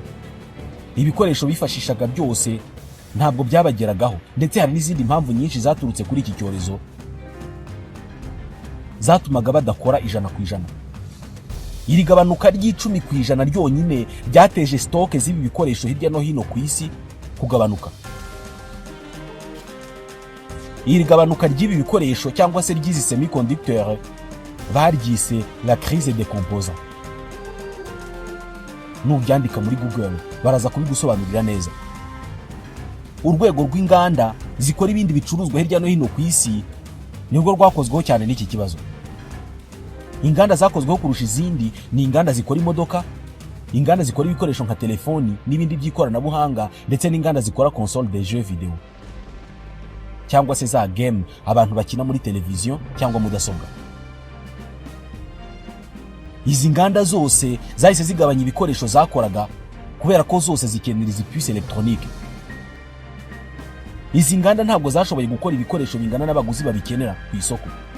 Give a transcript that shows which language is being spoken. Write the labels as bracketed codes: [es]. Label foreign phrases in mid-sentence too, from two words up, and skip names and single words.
[rw] Ibikoresho bifashishaga byose ntabwo byabageragaho, ndetse hari n'izindi mpamvu nyinshi zaturutse kuri iki cyorezo zatumaga badakora 100%. Iri gabanuka ry'10% ryonyine ryateje stock z'ibi bikoresho hirya no hino ku isi kugabanuka. Iri gabanuka ry'ibi bikoresho cyangwa se ry'izi semiconducteur baryise [fr] la crise des composants. [rw] Nubyandika muri Google baraza kubigusobanurira neza. Urwego rw'inganda zikora ibindi bicuruzwa hirya no hino ku isi nibwo rwakozweho cyane n'iki kibazo. Inganda zakozweho kurusha izindi ni inganda zikora imodoka, inganda zikora ibikoresho nka telefoni n'ibindi by'ikoranabuhanga, ndetse n'inganda zikora [fr] console de jeux vidéo [rw] cyangwa se za game abantu bakina muri televiziyo cyangwa mudasobwa. Izi nganda zose zahise zigabanya ibikoresho zakoraga kubera ko zose zikenera izi [fr] puce electronique. [rw] Izi nganda ntabwo zashoboye gukora ibikoresho bingana n'abaguzi babikenera ku isoko.